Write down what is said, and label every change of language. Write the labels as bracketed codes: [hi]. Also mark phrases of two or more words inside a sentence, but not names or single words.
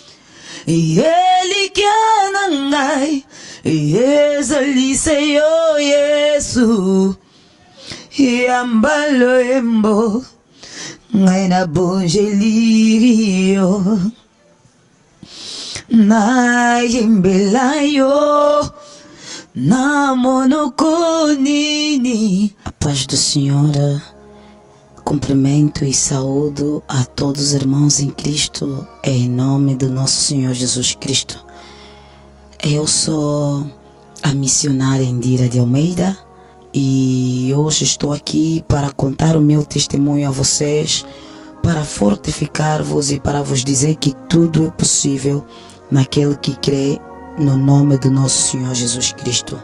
[ln] yelikia nangai yezalise yo Yesu yambalo embo ngai na bongelio na imbelayo na monoconini. [pt] A paz do Senhor, cumprimento e saúdo a todos os irmãos em Cristo, em nome do nosso Senhor Jesus Cristo. Eu sou a missionária Indira de Almeida e hoje estou aqui para contar o meu testemunho a vocês, para fortificar-vos e para vos dizer que tudo é possível naquele que crê no nome do nosso Senhor Jesus Cristo.